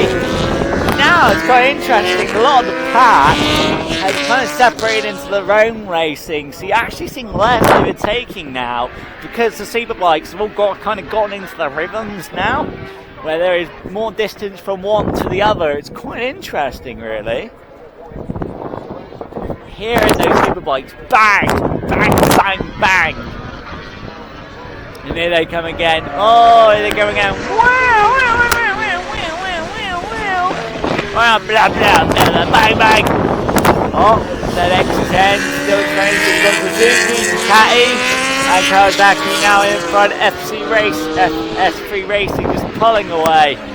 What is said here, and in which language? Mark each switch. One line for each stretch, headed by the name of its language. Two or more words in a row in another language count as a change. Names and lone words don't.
English: Now it's quite interesting. A lot of the pack has kind of separated into their own racing, so you're actually seeing less overtaking now because the Superbikes have all gotten into their rhythms now, where there is more distance from one to the other. It's quite interesting, really. Here are those Superbikes, bang, bang, bang, bang, and here they come again. Oh, here they go again. Wow, wow, wow, wow, wow, wow, wow, wow, blah, blah, blah, bang, bang. Oh, ZX10 still trying to get the Suzuki, Ducati, and Kawasaki now in front. S3 Racing just pulling away.